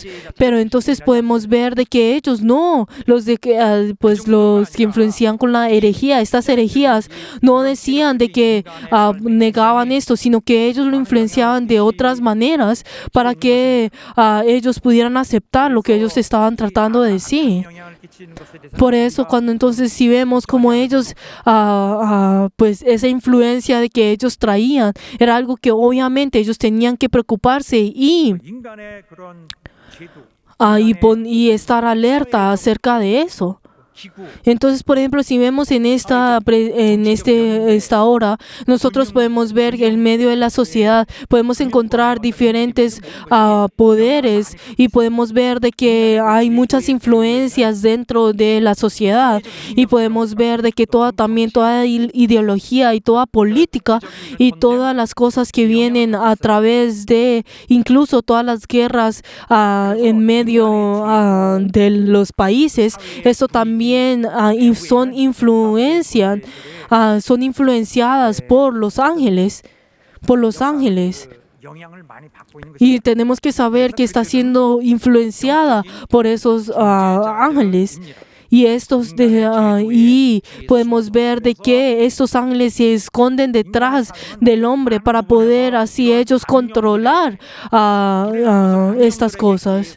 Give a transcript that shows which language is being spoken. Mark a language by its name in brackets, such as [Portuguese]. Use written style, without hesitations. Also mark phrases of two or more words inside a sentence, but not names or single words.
[Spanish] Pero entonces podemos ver de que ellos no, los que influencian con la herejía, estas herejías no decían de que negaban esto, sino que ellos lo influenciaban de otras maneras para que ellos pudieran aceptar lo que ellos estaban tratando de decir. Por eso cuando entonces si vemos como ellos, pues esa influencia de que ellos traían, era algo que obviamente ellos tenían que preocuparse y [Korean] 인간의 그런 제도, [Spanish] y estar alerta acerca de eso. [Korean] 기구, [Spanish] Entonces, por ejemplo, si vemos en esta hora, nosotros podemos ver que en medio de la sociedad podemos encontrar diferentes poderes y podemos ver de que hay muchas influencias dentro de la sociedad y podemos ver de que toda ideología y toda política y todas las cosas que vienen a través de incluso todas las guerras en medio de los países, eso también son influenciadas por los ángeles, [Korean] 영향을 많이 받고 있는 것이 [Spanish] y tenemos que saber que está siendo influenciada por esos ángeles. Y y podemos ver de que estos ángeles se esconden detrás del hombre para poder así ellos controlar estas cosas.